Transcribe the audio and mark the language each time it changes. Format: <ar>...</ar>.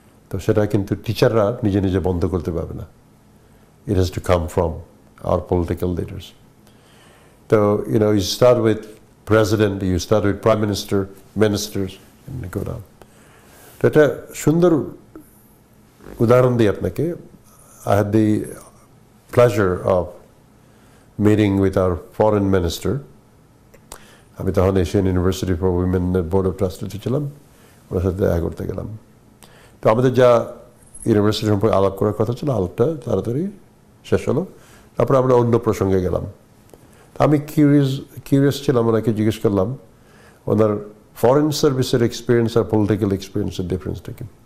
<bn>তো সেটা কিন্তু টিচাররা নিজে নিজে বন্ধ করতে পারবে না।</bn> <en>It has to come from our political leaders. তো you start with president, you start with prime minister, ministers, go down.</en> <bn>তো এটা সুন্দর উদাহরণ দিই আপনাকে।</bn> <en>I had the pleasure of meeting with our foreign minister.</en> <bn>আমি তখন Asian university for উইমেনের board of ট্রাস্টিতে ছিলাম, ওনার সাথে দেখা করতে গেলাম। তো আমাদের যা ইউনিভার্সিটি সম্পর্কে আলাপ করার কথা ছিল, আলাপটা তাড়াতাড়ি শেষ হলো। তারপরে আমরা অন্য প্রসঙ্গে গেলাম। আমি কিউরিয়াস ছিলাম, ওনাকে জিজ্ঞেস করলাম ওনার ফরেন সার্ভিসের এক্সপিরিয়েন্স আর পলিটিক্যাল এক্সপিরিয়েন্সের ডিফারেন্সটা কি।</bn>